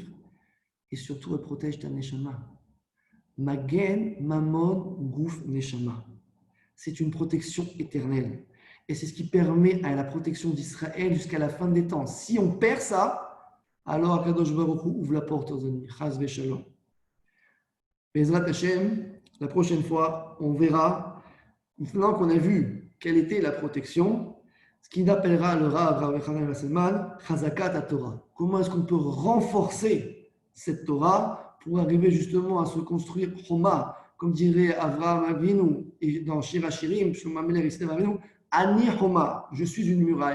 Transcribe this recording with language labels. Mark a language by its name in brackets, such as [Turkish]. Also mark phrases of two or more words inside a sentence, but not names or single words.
[French] Et surtout, elle protège ta Neshama. [Hebrew] מגן, ממון, גוף, נשמה. [French] C'est une protection éternelle. Et c'est ce qui permet à la protection d'Israël jusqu'à la fin des temps. Si on perd ça, alors [Hebrew] הקדוש ברוך הוא [French] ouvre la porte aux ennemis. [Hebrew] חס ושלום. בעזרת השם, [French] la prochaine fois, on verra, maintenant qu'on a vu quelle était la protection, ce qu'il appellera le Rav Chanan Wasselman, [Hebrew] חזקת תורה. [French] Comment est-ce qu'on peut renforcer cette Torah pour arriver justement à se construire Choma, comme dirait Avraham Avinu et dans Shir HaShirim, Shlomo HaMelech Yisrael Avinu, [Hebrew] אני חומה, [French] je suis une muraille.